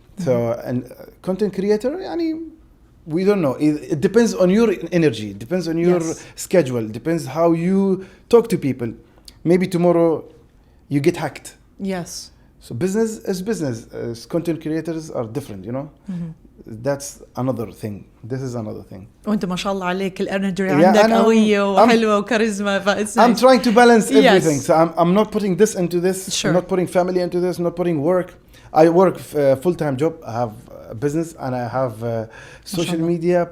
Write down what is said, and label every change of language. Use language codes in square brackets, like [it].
[en] So and content creator, يعني we don't know. It depends on your energy. It depends on your schedule. It depends how you talk to people. Maybe tomorrow you get hacked. Yes. So business is business. Content creators are different, you know. That's another thing. This is another thing. [ar] وانت ما شاء الله عليك الانرجي عندك قوية وحلوة وكاريزما. [en] I'm trying to balance everything. Yes. So I'm not putting this into this. Sure. I'm not putting family into this. Not putting work. I work a full-time job. I have a business and I have social media.